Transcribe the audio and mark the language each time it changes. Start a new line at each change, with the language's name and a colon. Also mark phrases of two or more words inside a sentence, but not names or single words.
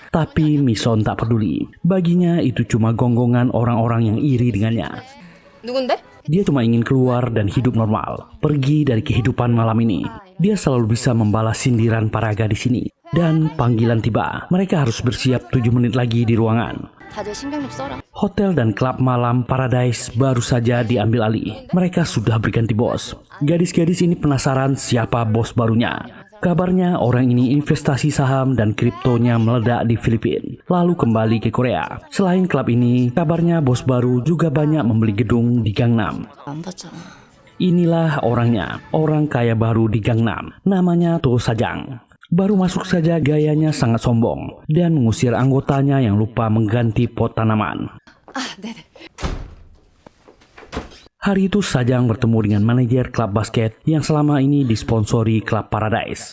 Indonesian: Tapi Mission tak peduli. Baginya itu cuma gonggongan orang-orang yang iri dengannya.
Korean: 누군데?
Indonesian: Dia cuma ingin keluar dan hidup normal. Pergi dari kehidupan malam ini. Dia selalu bisa membalas sindiran para gadis ini. Dan panggilan tiba. Mereka harus bersiap 7 menit lagi di ruangan.
Korean: 다들 신경 좀 써라.
Indonesian: Hotel dan klub malam Paradise baru saja diambil alih. Mereka sudah berganti bos. Gadis-gadis ini penasaran siapa bos barunya. Kabarnya orang ini investasi saham dan kriptonya meledak di Filipina, lalu kembali ke Korea. Selain klub ini, kabarnya bos baru juga banyak membeli gedung di Gangnam.
Korean: 안 봤잖아.
Indonesian: Inilah orangnya, orang kaya baru di Gangnam. Namanya To Sajang. Baru masuk saja gayanya sangat sombong dan mengusir anggotanya yang lupa mengganti pot tanaman.
Korean: 네네.
Indonesian: Hari itu Sajang bertemu dengan manajer klub basket yang selama ini disponsori klub Paradise.